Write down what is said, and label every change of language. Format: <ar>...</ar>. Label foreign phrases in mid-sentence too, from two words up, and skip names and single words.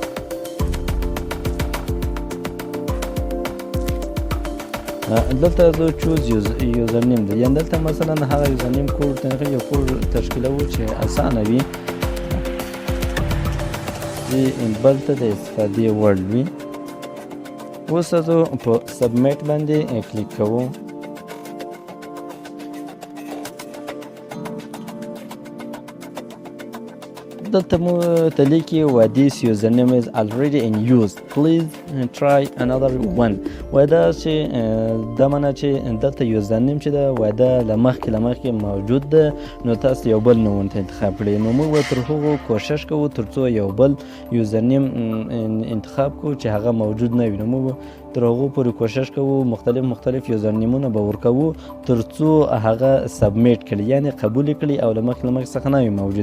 <ps>دلته زه</ps> <en>choose username</en> <ps>ده، یعنی دلته مثلا هغه یوزرنیم کوډ یو کوډ تشکیلوو چې اسانه وي، چې بل ته د استفادې وړ وي. اوس زه په سبمیټ باندې کلیک کوو. دلته مو ته لیکي</ps> <en>this username is already in use, please try another one.</en> <ps>وایي دا چې دا معنی چې دلته یوزرنیم چې ده وایي دا له مخکې موجود ده، نو تاسو یو بل نوم ورته انتخاب کړئ. نو موږ به تر هغو کوشش کوو تر څو یو بل یوزرنیم انتخاب کوو چې هغه موجود نه وي. نو موږ تر هغو پورې کوشش کوو مختلف یوزرنیمونه به ورکوو تر څو هغه سبمیټ کړي، یعنی قبول کړي او له مخکې څخه نه وي موجود.</ps>